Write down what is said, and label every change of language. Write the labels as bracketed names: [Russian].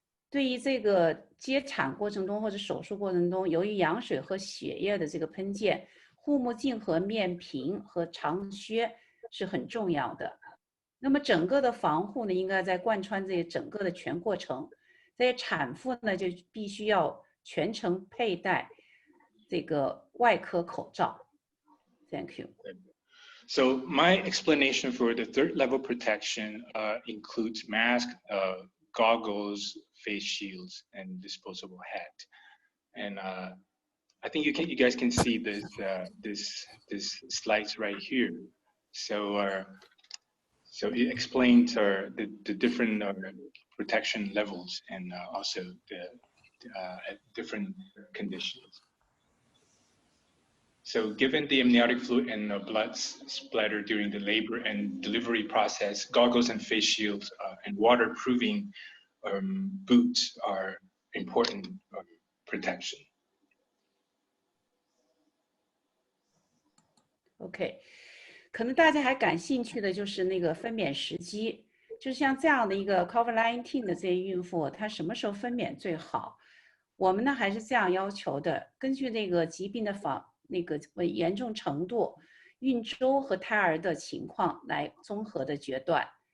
[Chinese] 对于这个接产过程中或者手术过程中，由于羊水和血液的这个喷溅，护目镜和面屏和长靴是很重要的。那么整个的防护呢，应该在贯穿这整个的全过程。这些产妇呢，就必须要全程佩戴这个外科口罩。 [English] Thank you. So my explanation for the 3rd level protection includes mask, goggles, face shields, and disposable hat. And I think you guys can see this slides right here. So it explains the different protection levels and also at different conditions. So given the amniotic fluid and blood splatter during the labor and delivery process, goggles and face shields and waterproofing boots are important protection. Okay. [Chinese] 可能大家还感兴趣的就是那个分娩时机，就像这样的一个 COVID-19 的这些孕妇，她什么时候分娩最好？我们呢还是这样要求的，根据那个疾病的严重程度、孕周和胎儿的情况来综合的决断。